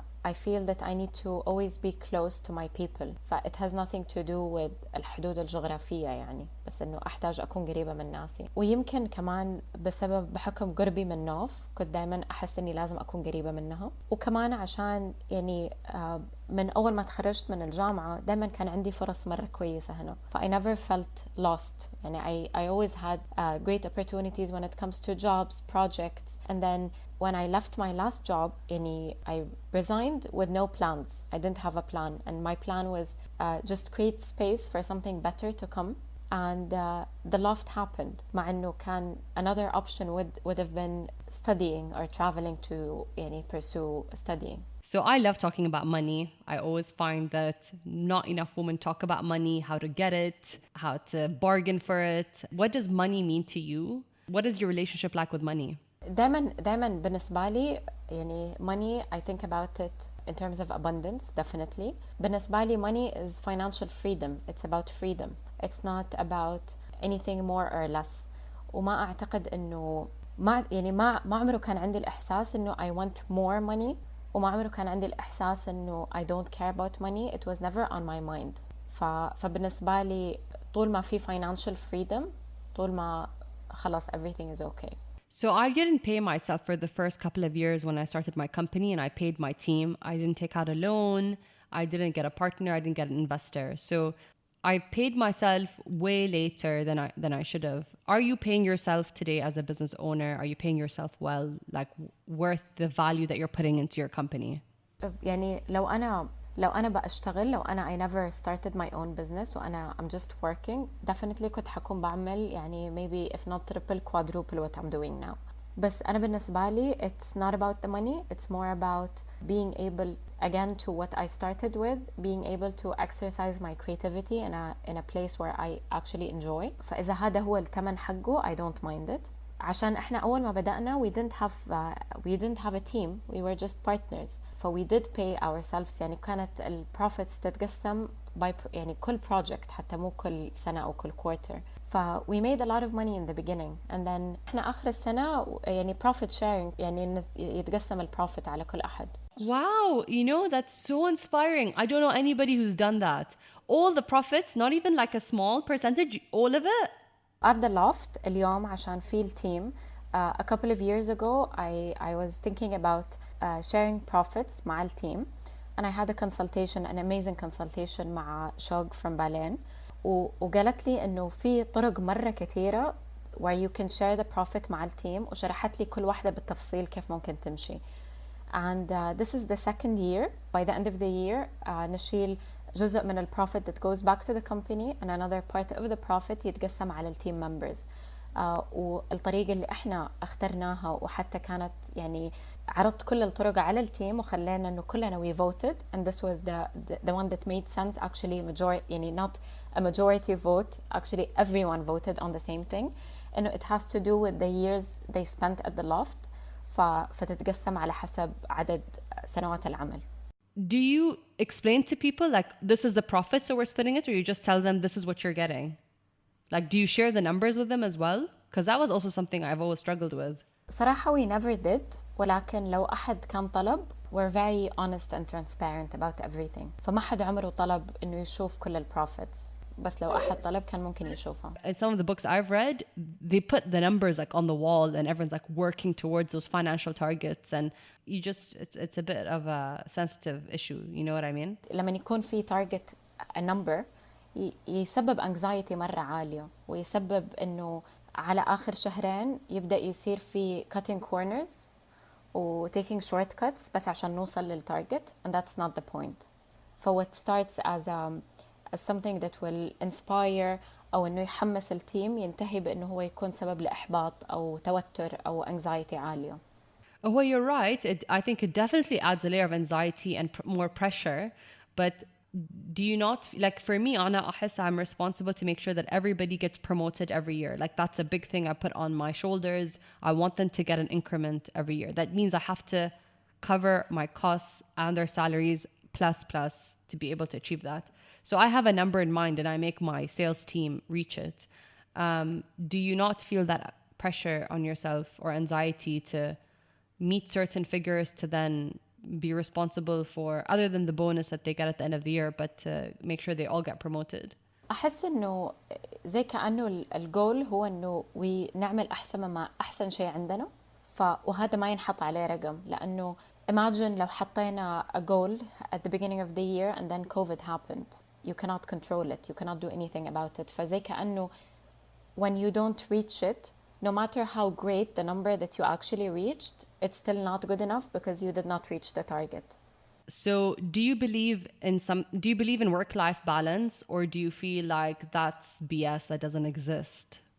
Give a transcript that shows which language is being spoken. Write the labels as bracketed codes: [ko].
[en] I feel that I need to always be close to my people. It has nothing to do with [ar] الحدود الجغرافية يعني، بس إنه أحتاج أكون قريبة من ناسي. ويمكن كمان بحكم قربي من نوف كنت دايما أحس إني لازم أكون قريبة منها، وكمان عشان يعني من أول ما تخرجت من الجامعة دايما كان عندي فرص مرة كويسة هنا. [en] I never felt lost. يعني I always had great opportunities when it comes to jobs, projects, and then when I left my last job, I resigned with no plans. I didn't have a plan, and my plan was just create space for something better to come. And the loft happened. [ar] مع إنه كان [en] another option would have been studying or traveling to pursue studying. So I love talking about money. I always find that not enough women talk about money, how to get it, how to bargain for it. What does money mean to you? What is your relationship like with money? [ar] دايما بالنسبة لي [en] money, I think about it in terms of abundance, definitely. [ar] بالنسبة لي [en] money is financial freedom. It's about freedom. It's not about anything more or less. [ar] وما أعتقد إنه ما عمره كان عندي الإحساس إنه [en] I want more money، [ar] وما عمره كان عندي الإحساس إنه [en] I don't care about money. It was never on my mind. [ar] فبالنسبة لي طول ما في [en] financial freedom، [ar] طول ما خلاص [en] everything is okay. So I didn't pay myself for the first couple of years when I started my company, and I paid my team. I didn't take out a loan. I didn't get a partner. I didn't get an investor. So I paid myself way later than I should have. Are you paying yourself today as a business owner? Are you paying yourself well, like worth the value that you're putting into your company? [ar] يعني لو أنا بأشتغل، لو أنا [en] I never started my own business وأنا I'm just working, definitely [ar] كنت حكون بعمل يعني [en] maybe if not triple quadruple what I'm doing now. [ar] بس أنا بالنسبة لي [en] it's not about the money, it's more about being able again to what I started with, being able to exercise my creativity in a place where I actually enjoy. [ar] فإذا هذا هو الثمن حقه [en] I don't mind it. [ar] عشان احنا اول ما بدأنا [en] we didn't have a team, we were just partners, so we did pay ourselves. [ar] يعني كانت البروفيتس تتقسم by يعني كل project حتى مو كل سنة أو كل quarter. [en] we made a lot of money in the beginning, and then [ar] احنا آخر السنة يعني [en] profit sharing، [ar] يعني يتقسم البروفيت على كل أحد. [en] Wow, that's so inspiring. I don't know anybody who's done that. All the profits, not even like a small percentage, all of it? At the loft [ar] اليوم عشان في التيم [en] a couple of years ago I was thinking about sharing profits مع التيم, and I had a consultation, an amazing consultation مع شوق from Berlin, [ar] وقالت لي إنه في طرق مرة كثيرة [en] where you can share the profit مع التيم, [ar] وشرحت لي كل واحدة بالتفصيل كيف ممكن تمشي. [en] And this is the second year. By the end of the year [ar] نشيل جزء من البروفيت [en] that goes back to the company, and another part of the profit [ar] يتقسم على التيم [en] members. [ar] والطريقة اللي احنا اخترناها وحتى كانت يعني عرضت كل الطرق على التيم وخلينا انه كلنا [en] we voted, and this was the one that made sense actually. يعني not a majority vote, actually everyone voted on the same thing, انه it has to do with the years they spent at the loft. [ar] فتتقسم على حسب عدد سنوات العمل. [en] Do you explain to people like this is the profit so we're splitting it, or you just tell them this is what you're getting? Like do you share the numbers with them as well? Because that was also something I've always struggled with. صراحة we never did, [ar] ولكن لو أحد كان طلب [en] we're very honest and transparent about everything. [ar] فما حد عمره طلب إنه يشوف كل البروفيتس، بس لو أحد طلب كان ممكن يشوفها. [en] In some of the books I've read, they put the numbers like on the wall and everyone's like working towards those financial targets, and you just it's a bit of a sensitive issue, you know what I mean? [ar] لما يكون في target a number يسبب anxiety مرة عالية، ويسبب إنه على آخر شهرين يبدأ يصير في [en] cutting corners [ar] و [en] taking shortcuts [ar] بس عشان نوصل للتارجت, [en] and that's not the point. So what starts as something that will inspire [ar] أو إنه يحمس التيم ينتهي بإنه هو يكون سبب لإحباط أو توتر أو anxiety عالية. [en] Oh, well, you're right. I think it definitely adds a layer of anxiety and more pressure. But do you not, like for me, Anna, [ar] أحس [en] I'm responsible to make sure that everybody gets promoted every year. Like that's a big thing I put on my shoulders. I want them to get an increment every year. That means I have to cover my costs and their salaries plus to be able to achieve that. So I have a number in mind and I make my sales team reach it. Do you not feel that pressure on yourself or anxiety to meet certain figures to then be responsible for, other than the bonus that they get at the end of the year, but to make sure they all get promoted? [ar] أحس إنه زي كأنه الجول هو إنه نعمل أحسن شيء عندنا، وهذا ما ينحط عليه رقم، لأنه imagine لو حطينا [en] a goal at the beginning of the year and then COVID happened. You cannot control it. You cannot do anything about it. [ar] فزي كأنه [en] when you don't reach it, no matter how great the number that you actually reached, it's still not good enough because you did not reach the target. So do you believe in work-life balance, or do you feel like that's BS that doesn't exist?